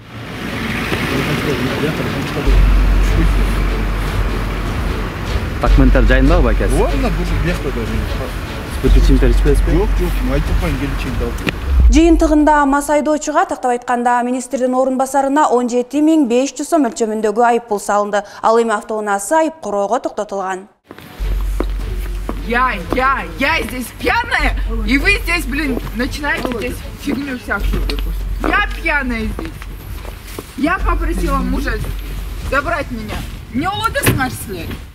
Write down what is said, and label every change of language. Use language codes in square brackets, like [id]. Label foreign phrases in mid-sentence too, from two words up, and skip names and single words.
[kk] Документтер жайында ба әкесі? [ky] Жыйынтыгында мас айдоочуга тактап айтканда министрдин орун басарына 17.500 сом өлчөмүндөгү айыппул салынды. Ал эми автоунаасы айып короого токтотулган. [ru] Я здесь пьяная, и вы здесь, блин, начинаете здесь фигню всякую. Я пьяная здесь. Я попросила мужа забрать меня. Не удастся, наш след.